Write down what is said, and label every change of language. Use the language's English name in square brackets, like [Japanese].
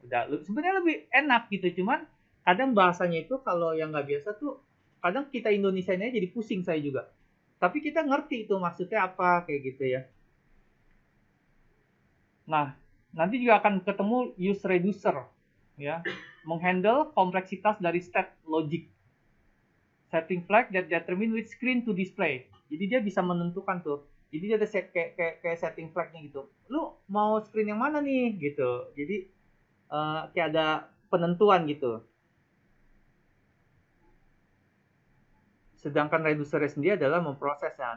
[Indonesian] Udah sebenarnya lebih enak gitu, cuman kadang bahasanya itu kalau yang nggak biasa tuh kadang kita Indonesianya jadi pusing saya juga. Tapi kita ngerti itu maksudnya apa kayak gitu ya. Nah, nanti juga akan ketemu use reducer ya, menghandle kompleksitas dari state logic. [English] Setting flag that determine which screen to display. [Indonesian] Jadi dia bisa menentukan tuh. Jadi dia ada kayak setting flagnya gitu. Lu mau screen yang mana nih gitu. Jadi kayak ada penentuan gitu. Sedangkan reducer sendiri adalah memprosesnya.